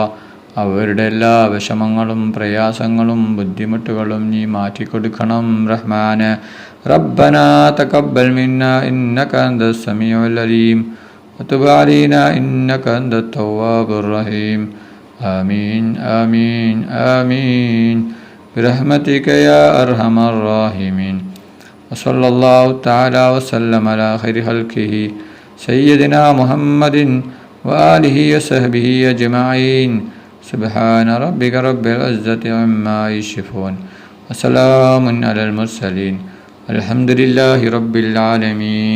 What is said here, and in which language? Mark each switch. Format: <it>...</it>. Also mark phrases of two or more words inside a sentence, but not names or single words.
<ml>അവരുടെ എല്ലാ വിഷമങ്ങളും പ്രയാസങ്ങളും ബുദ്ധിമുട്ടുകളും നീ മാറ്റിക്കൊടുക്കണം റഹ്മാനെ.</ml> <ar>ربنا تقبل منا إنك أنت السميع العليم وتب علينا إنك أنت التواب الرحيم. آمين آمين آمين برحمتك يا أرحم الراحمين. وصلى الله تعالى وسلم على خير خلقه سيدنا محمد وآله وصحبه أجمعين. سبحان ربك رب العزة عما يصفون وسلام على المرسلين الحمد لله رب العالمين.</ar>